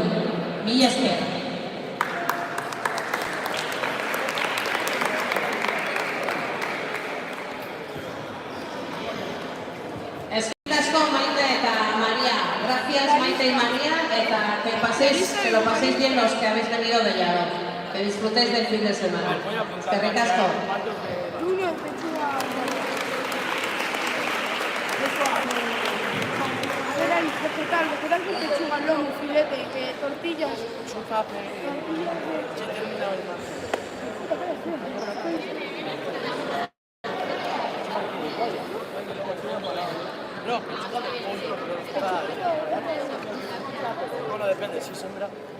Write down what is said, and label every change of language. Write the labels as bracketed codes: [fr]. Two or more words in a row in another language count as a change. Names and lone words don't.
[eu] Mila esker. Eskerrik asko Maite eta María. [es] Gracias Maite y María, eta que lo paséis bien los que habéis venido de Llaro. Que disfrutéis del fin de semana. [eu] Eskerrik asko. [es] Era vegetal, vegetal con pechuga, lomo, filete, que tortillas. Bueno, depende, si sembra.